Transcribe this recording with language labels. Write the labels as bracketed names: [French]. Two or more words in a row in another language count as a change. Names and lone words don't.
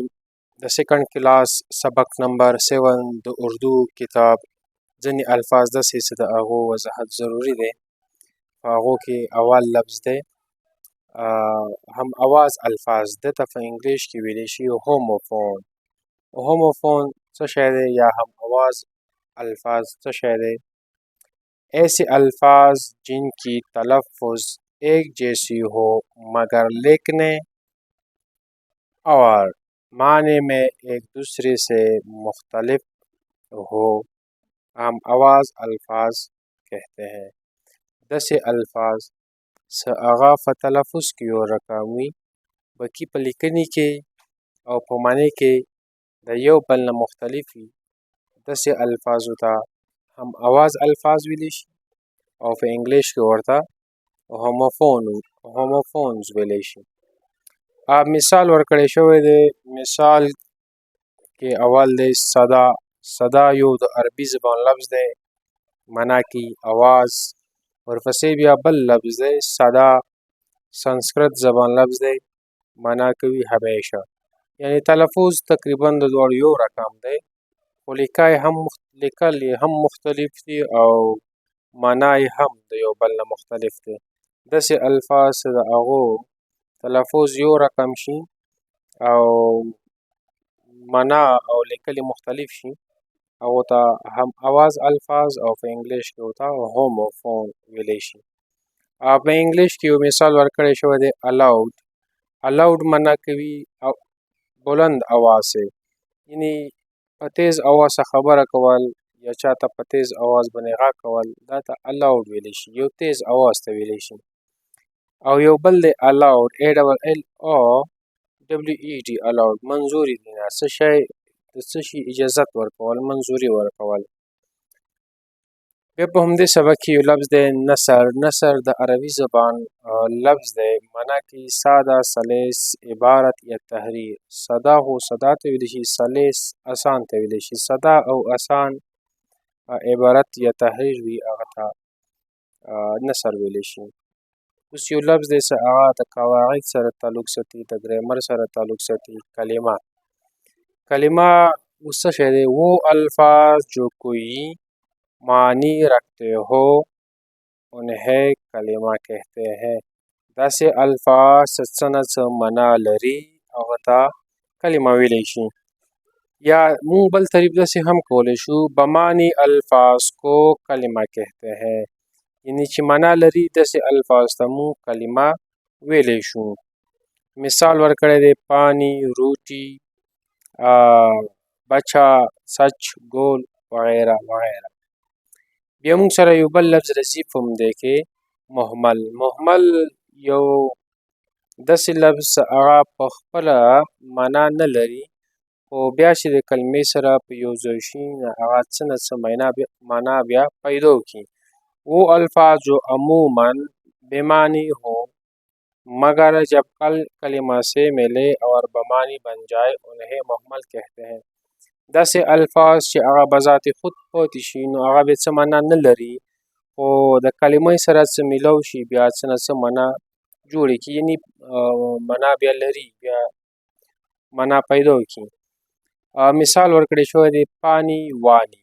[Pashto] د سیکنډ کلاس سبق نمبر 7 د اردو کتاب ځینې الفاظ داسې چې د هغو وضاحت ضروری دی. په هغو کې اول لفظ دی هم اواز الفاظ دته په انګلیش کې ویلی شي هوموفون. هوموفون څه شی دی یا هم اواز الفاظ څه شی دی؟ [Urdu] ایسے الفاظ جن کی تلفظ ایک جیسی ہو مگر لکھنے اور معنی میں ایک دوسرے سے مختلف ہو ہم آواز الفاظ کہتے ہیں. [Pashto] داسې الفاظ स आغا ف تلفظ کی او رقم وي بلکې په لیکنې کې او په معنی کې د یو بل نه مختلف وي. داسې الفاظو ته هم आवाज الفاظ ویلی شي او په انګلیش کې ورته هوموفونز ویلی شي. مثال ورکړی شوی دی. مثال کې اول دی صدا. صدا یو د عربي زبان لفظ دی، معنا کې आवाज. ورپسې بیا بل لفظ دی صدا، سنسکرت زبان لفظ دی، معنا کوي همیشه. یعنی تلفظ تقریبا د دواړو یو رقم دی، خو لیکل یې هم مختلف دي او معنا یې هم د یو بل نه مختلف دی. داسې الفاظ چې د هغو تلفظ یو رقم شي او معنا او لیکل مختلف شي هغو ته هم आवाज الفاظ او په انګلیش کې ورته هوموفون ویلی شي. په انګلیش کې یو مثال ورکړی شوی دی الاود. الاود معنا کوي [Urdu] بلند آواز سے، [Pashto] یعنی په تیز آواز سره خبره کول یا چاته په تیز آواز باندې غږ کول، دا ته الاود ویلی شي، یو تیز آواز ته ویلی شي. او یو بل دی الاود ALLOWED الاود، منظوري دی نه، څه شي اجازت ورکول، منظوري ورکول. بیا په همدې سبق کې یو لفظ دی نثر. نثر د عربي زبان لفظ دی، معنا کې ساده، سلیس، عبارت یا تحریر. ساده هو صدا ته ویلی شي، سلیس اسان ته ویلی شي. ساده او اسان عبارت یا تحریر وي هغه ته نثر ویلی شي. اوس یو لفظ دی چې هغه د قواعد سره تعلق ساتي، د ګرامر سره تعلق ساتي. کلمه. کلمه اوس څه شی دی؟ [Urdu] وہ الفاظ جو کوئی معنی رکھتے ہو انہیں کلمه کہتے ہیں. [Pashto] داسې الفاظ چې څه نه څه معنا لري هغه ته کلمه ویلی شي. یا مونږ بل طریق داسې هم کولی شو [Urdu] بمعنی الفاظ کو کلمه کہتے ہیں، [Pashto] یعنی چې معنا لري داسې الفاظ ته مونږ کلمه ویلی شو. مثال ورکړی دی پانی، روټي، بچه، سچ، ګول وغیره وغیره. بیا مونږ سره یو بل لفظ راځي په همدې کې مهمل. مهمل یو داسې لفظ هغه په خپله معنا نه لري، خو بیا چې د کلمې سره په یو ځای شي نو هغه څه نه څه معنا بیا پیدا کړي. [Urdu] وہ الفاظ جو عموماً بمعنی ہو مگر جب کلمہ سے ملے اور بمعنی بن جائے انہیں محمل کہتے ہیں. [Pashto] داسې الفاظ چې هغه بذات خود پاتې شي نو هغه بیا څه معنا نه لري، خو د کلمې سره څه میلاو شي بیا څه نه څه معنا جوړې کړي، یعنی معنا بیا لري، بیا معنا پیدا کړي. مثال ورکړی شوی دی پانی، وانی.